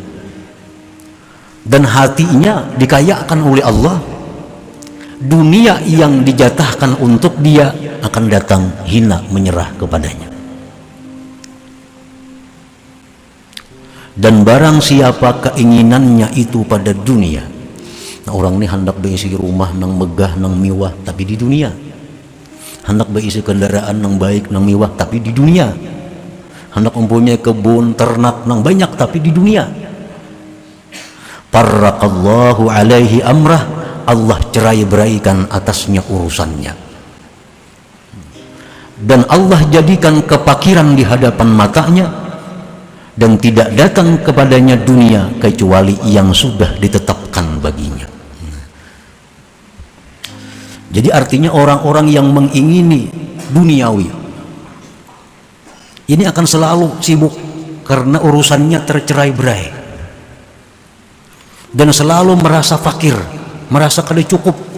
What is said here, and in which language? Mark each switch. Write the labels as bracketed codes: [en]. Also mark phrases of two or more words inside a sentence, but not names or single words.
[id] Dan hatinya dikayakan oleh Allah. Dunia yang dijatahkan untuk dia akan datang hina menyerah kepadanya. Dan barang siapa keinginannya itu pada dunia, nah orang ini hendak berisi rumah nang megah nang mewah tapi di dunia, hendak berisi kendaraan nang baik nang mewah tapi di dunia, hendak mempunyai kebun ternak nang banyak tapi di dunia, [ar] farraqallahu alaihi amrah, [id] Allah cerai-beraikan atasnya urusannya, dan Allah jadikan kepakiran di hadapan matanya, dan tidak datang kepadanya dunia kecuali yang sudah ditetapkan baginya. Jadi artinya orang-orang yang mengingini duniawi ini akan selalu sibuk karena urusannya tercerai-berai, dan selalu merasa fakir, merasa [bjn] kada cukup.